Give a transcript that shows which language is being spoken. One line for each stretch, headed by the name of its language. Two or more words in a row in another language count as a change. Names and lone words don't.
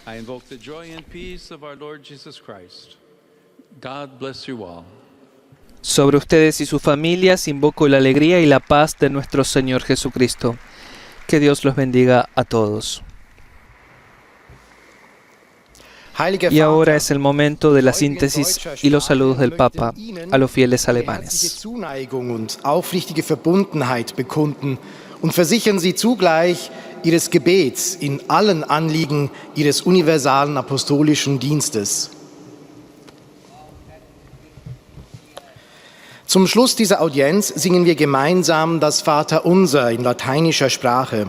Spanish: Sobre ustedes y sus familias invoco la alegría y la paz de nuestro Señor Jesucristo. Que Dios los bendiga a todos. Y ahora es el momento de la síntesis y los saludos del Papa a los fieles alemanes.
German: Zuneigung und aufrichtige Verbundenheit bekunden und versichern Sie zugleich Ihres Gebets in allen Anliegen Ihres universalen apostolischen Dienstes. Zum Schluss dieser Audienz singen wir gemeinsam das Vaterunser in lateinischer Sprache.